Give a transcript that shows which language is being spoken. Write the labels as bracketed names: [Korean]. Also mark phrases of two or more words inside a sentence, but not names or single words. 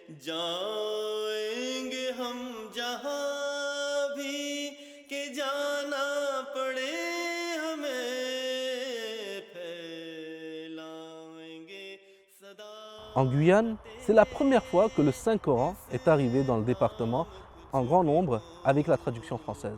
[Urdu] جائیں گے ہم جہاں بھی کہ جانا پڑے ہمیں پھیلائیں گے سدا. [French] En Guyane, c'est la première fois que le Saint-Coran est arrivé dans le département en grand nombre avec la traduction française.